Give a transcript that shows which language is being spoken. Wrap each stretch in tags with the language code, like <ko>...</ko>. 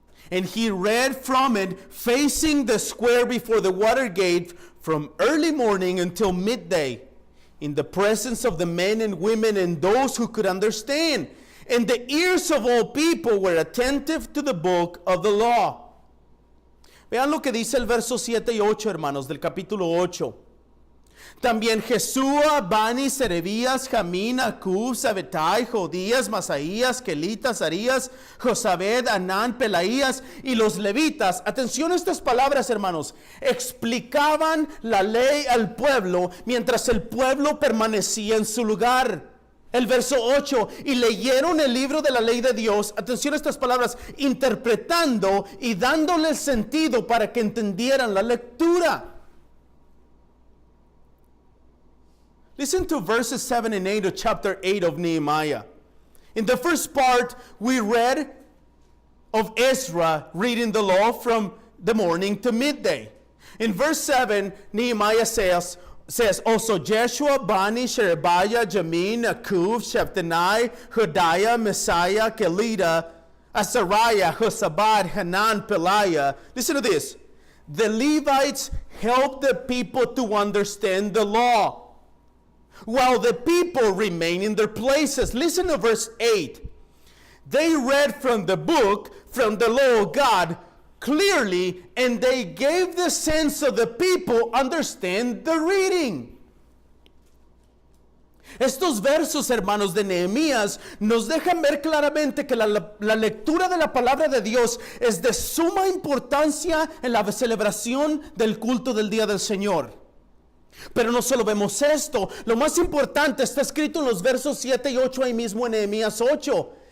<en>And he read from it, facing the square before the water gate, from early morning until midday, in the presence of the men and women and those who could understand. And the ears of all people were attentive to the book of the law.</en> <es>Vean lo que dice el verso 7 y 8, hermanos, del capítulo 8. También Jesúa, Bani, Serebías, Jamín, Acub, Sabetai, Jodías, Masaías, Kelitas, Arías, Josabed, Anán, Pelaías y los levitas. Atención a estas palabras, hermanos. Explicaban la ley al pueblo mientras el pueblo permanecía en su lugar. El verso 8, y leyeron el libro de la ley de Dios, atención a estas palabras, interpretando y dándole el sentido para que entendieran la lectura.</es> <en>Listen to verses 7 and 8 of chapter 8 of Nehemiah. In the first part, we read of Ezra reading the law from the morning to midday. In verse 7, Nehemiah says also Jeshua, Bani, Sherebiah, Jamin, Akub, Sheptanai, Hodiah, Messiah, Kelita, Azariah, Josabad, Hanan, Peliah. Listen to this. The Levites helped the people to understand the law, while the people remain in their places. Listen to verse 8. They read from the book, from the law of God, clearly, and they gave the sense of the people understand the reading.</en> <es>Estos versos, hermanos, de Nehemías nos dejan ver claramente que la lectura de la palabra de Dios es de suma importancia en la celebración del culto del día del Señor. Pero no solo vemos esto, lo más importante está escrito en los versos 7 y 8 ahí mismo en Nehemías 8.</es>